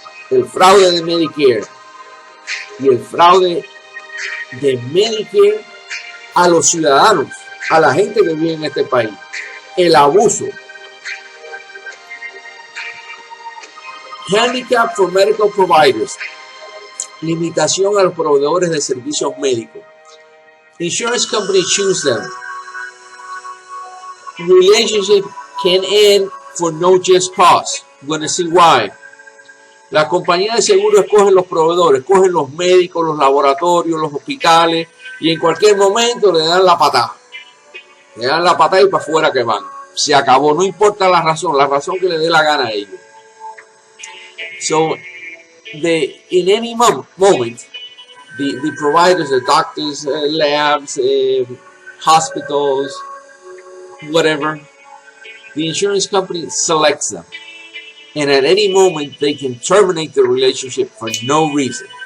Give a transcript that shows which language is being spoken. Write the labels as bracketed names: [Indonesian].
[Spanish] El fraude de Medicare y el fraude de Medicare a los ciudadanos, a la gente que vive en este país. El abuso. [English] Handicap for medical providers. [Spanish] Limitación a los proveedores de servicios médicos. [English] Insurance companies choose them. Relationship can end for no just cause. We're going to see why. [Spanish] Las compañías de seguro escogen los proveedores, escogen los médicos, los laboratorios, los hospitales, y en cualquier momento le dan la patada. Le dan la patada y para afuera que van. Se acabó, no importa la razón que le dé la gana a ellos. [English] So, in any moment, the providers, the doctors, labs, hospitals, whatever, the insurance company selects them. And at any moment, they can terminate the relationship for no reason.